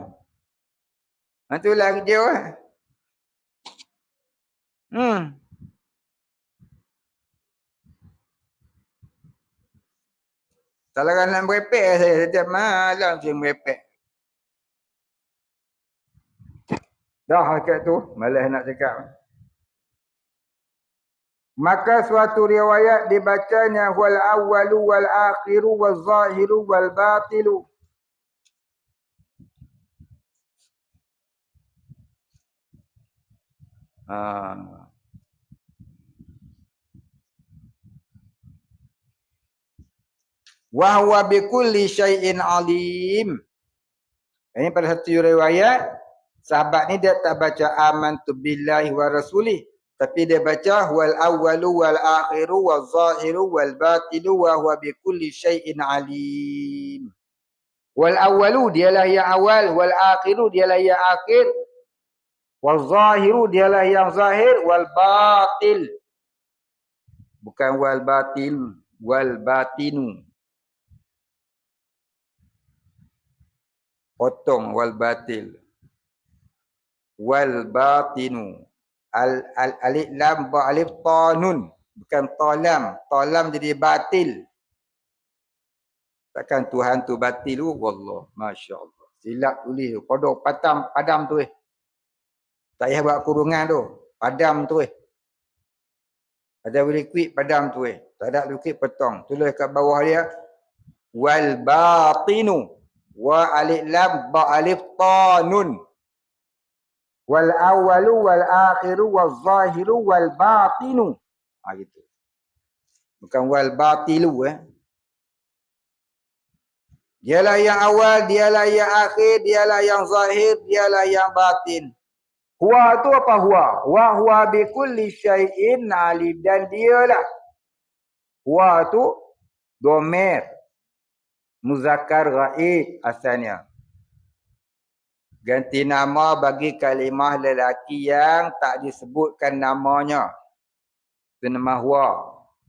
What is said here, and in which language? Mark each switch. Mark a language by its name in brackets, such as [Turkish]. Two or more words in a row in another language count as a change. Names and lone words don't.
[Malay] Itulah kerja lah. Kalau nak merepek saya. Setiap malam saya merepek. Dah kat tu. Malas nak cakap. Maka suatu riwayat dibacanya [Arabic] والأول والآخر والظاهر والباطل. وهو بكل شيء عليم. [Malay] Ini pada satu riwayat sahabat ni dia tak baca [Arabic] آمنت بالله ورسوله, [Malay] tapi dia baca [Arabic] والأول والآخر والظاهر والباطل وهو بكل شيء عليم. والأول [Malay] dialah yang awal, [Arabic] والآخر [Malay] dialah yang akhir, [Arabic] والظاهر [Malay] dialah yang zahir, [Arabic] والباطل [Malay] bukan [Arabic] والباطل, والباطن. [Malay] Potong [Arabic] والباطل. والباطن. [Malay] Alif lam ba alif ta nun, bukan ta lam. Ta lam jadi batil. Takkan Tuhan tu batil tu? [Arabic] والله ما شاء الله. [Malay] Silap tulis tu. Kodok padam tu tak payah buat kurungan tu. Padam tu Ada boleh kuit padam tu Tak ada boleh kuit potong. Tulis kat bawah dia [Arabic] والباطن. [Malay] Wa alif lam ba alif ta nun. [Arabic] والأول والآخر والظاهر والباطن. [Malay] Gitu. Bukan [Arabic] والباطل [Malay] Dialah yang awal, dialah yang akhir, dialah yang zahir, dialah yang batin. [Arabic] Huwa [Malay] tu apa [Arabic] huwa? وهو بكل شيء عليم, [Malay] dan dialah. Huwa tu [Arabic] ضمير مذكر غائب [Malay] asalnya. Ganti nama bagi kalimah lelaki yang tak disebutkan namanya. Itu nama huwa.